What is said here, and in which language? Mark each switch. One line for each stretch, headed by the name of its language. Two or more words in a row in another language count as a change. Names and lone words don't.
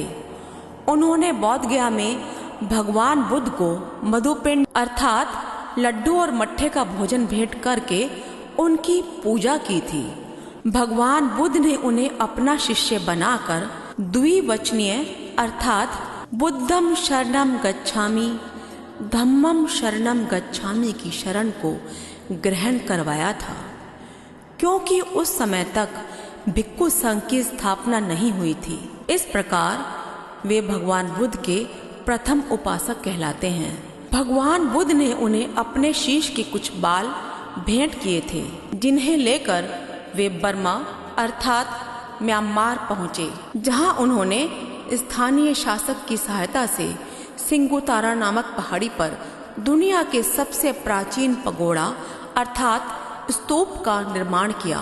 Hindi: उन्होंने बौद्ध गया में भगवान बुद्ध को मधुपिंड अर्थात लड्डू और मट्ठे का भोजन भेंट करके उनकी पूजा की थी। भगवान बुद्ध ने उन्हें अपना शिष्य बनाकर द्विवचनीय अर्थात
Pali: बुद्धम शरणम गच्छामि, धम्मम शरणम गच्छामि
Hindi: की शरण को ग्रहण करवाया था, क्योंकि उस समय तक भिक्खु संघ की स्थापना नहीं हुई थी। इस प्रकार वे भगवान बुद्ध के प्रथम उपासक कहलाते हैं। भगवान बुद्ध ने उन्हें अपने शीश के कुछ बाल भेंट किए थे, जिन्हें लेकर वे बर्मा अर्थात म्यांमार पहुंचे, जहां उन्होंने स्थानीय शासक की सहायता से सिंगुतारा नामक पहाड़ी पर दुनिया के सबसे प्राचीन पगोड़ा अर्थात स्तूप का निर्माण किया।